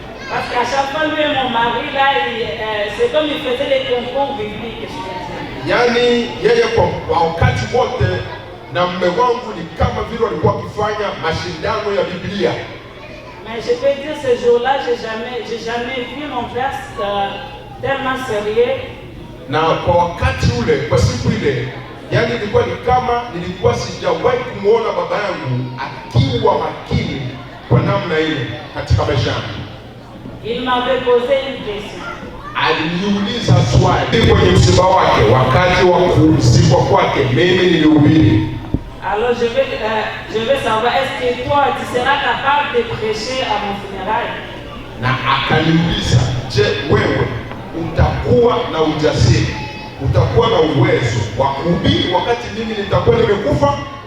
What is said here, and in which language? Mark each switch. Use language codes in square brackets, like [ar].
[fr] Parce qu'à chaque fois lui et mon mari là, c'est comme ils faisaient les concours bibliques. [sw] Yani yeye kwa wakati wote na mume wangu ni kama vile walikuwa wakifanya mashindano ya Biblia. [fr] Mais je peux dire ce jour-là, j'ai jamais vu mon père tellement sérieux. [sw] Na kwa wakati ule, kwa siku ile, yani ilikuwa ni kama nilikuwa sijawahi kumuona baba yangu akiwa makini kwa namna ile katika maisha yangu. [fr] Il m'avait posé une question. [sw] Aliniuliza swali kwenye msiba wake, wakati wa kuzikwa kwake, mimi nilihubiri. [fr] Alors je vais savoir, est-ce que toi tu seras capable de prêcher à mon funérail? [sw] Na akaniuliza, je, wewe utakuwa na ujasiri, utakuwa na uwezo wa kuhubiri wakati mimi nitakuwa nimekufa?